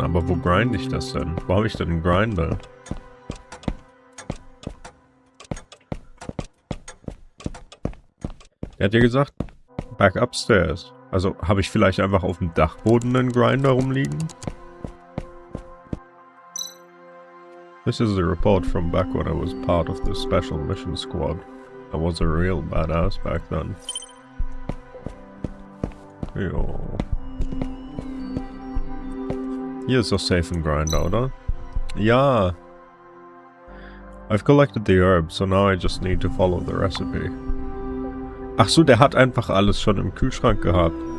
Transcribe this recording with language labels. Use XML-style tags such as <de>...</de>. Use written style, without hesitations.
<de>Aber wo grinde ich das denn? Wo habe ich denn einen Grinder? Er hat ja gesagt,</de> <en>back upstairs.</en> <de>Also habe ich vielleicht einfach auf dem Dachboden einen Grinder rumliegen?</de> <en>This is a report from back when I was part of the special mission squad. I was a real badass back then.</en> <de>Jo. Hier ist doch safe ein Grinder, oder? Ja!</de> <en>I've collected the herbs, so now I just need to follow the recipe.</en> <de>Ach so, der hat einfach alles schon im Kühlschrank gehabt.</de>